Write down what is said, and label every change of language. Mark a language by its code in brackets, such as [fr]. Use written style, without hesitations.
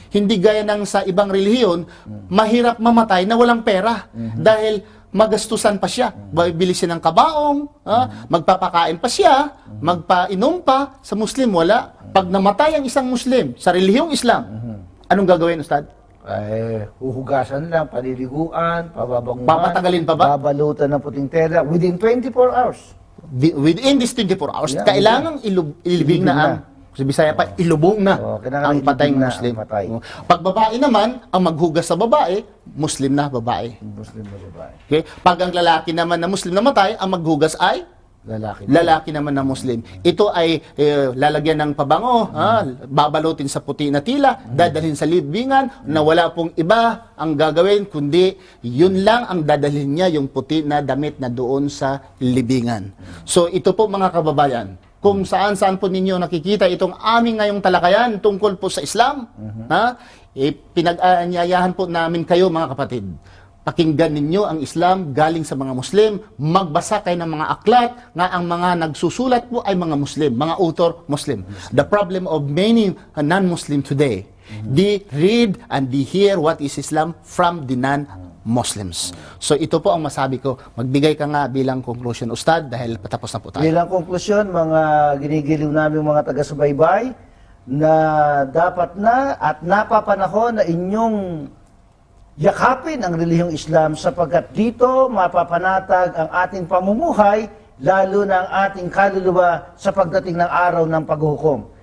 [tl] Hindi gaya ng sa ibang relihiyon, mahirap mamatay na walang pera. Dahil magastusan pa siya. Bibili siya ng kabaong, magpapakain pa siya, magpainom pa. Sa Muslim, wala. Pag namatay ang isang Muslim sa relihiyong Islam, anong gagawin, Ustad? Huhugasan lang, paliliguan, pababangunan. Papatagalin pa ba? Babalutan ng puting tela [en] within 24 hours. Within these 24 hours, Yeah, [tl] kailangang ilibing na ang, sa Bisaya pa, ilubong na kailangan ang patayng ilibing na Muslim. ang patay. Pag babae naman, ang maghugas sa babae, Muslim na babae. Muslim na babae. Okay? Pag ang lalaki naman na Muslim na matay, ang maghugas ay lalaki naman na Muslim. Ito ay lalagyan ng pabango, babalutin sa puti na tila, dadalhin sa libingan, na wala pong iba ang gagawin, kundi yun lang ang dadalhin niya, yung puti na damit na doon sa libingan. So ito po mga kababayan, kung saan-saan po ninyo nakikita itong aming ngayong talakayan tungkol po sa Islam, pinag-aanyayahan po namin kayo mga kapatid. Pakinggan ninyo ang Islam galing sa mga Muslim, magbasa kayo ng mga aklat nga ang mga nagsusulat po ay mga Muslim, mga author Muslim. [en] The problem of many non-Muslim today, they read and they hear what is Islam from the non-Muslims. [tl] So ito po ang masabi ko. Magbigay ka nga bilang conclusion, Ustad, dahil patapos na po tayo. Bilang konklusyon, mga ginigiliw namin mga taga-subaybay, na dapat na at napapanahon na inyong yakapin ang relihiyong Islam sapagkat dito mapapanatag ang ating pamumuhay, lalo na ang ating kaluluwa sa pagdating ng araw ng paghuhukom.